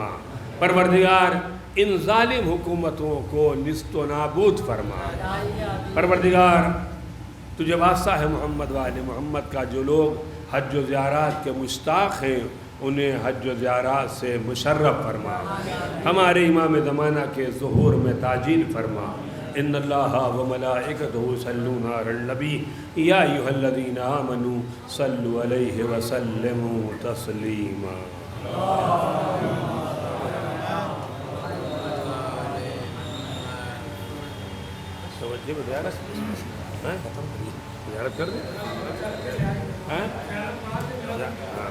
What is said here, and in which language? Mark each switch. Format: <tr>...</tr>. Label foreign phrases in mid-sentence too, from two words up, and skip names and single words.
<ur>پروردگار ان ظالم حکومتوں کو نیست و نابود فرما. پروردگار تجھے واسطہ ہے محمد والے محمد کا جو لوگ حج و زیارت کے مشتاق ہیں انہیں حج و زیارت سے مشرف فرما. ہمارے امام زمانہ کے ظہور میں تعجیل فرما.</ur> <ar>إن الله وملائكته يصلون على النبي يا أيها الذين آمنوا صلوا عليه وسلموا تسليما.</ar> <ur>توجہ زیارت کر دے.</ur>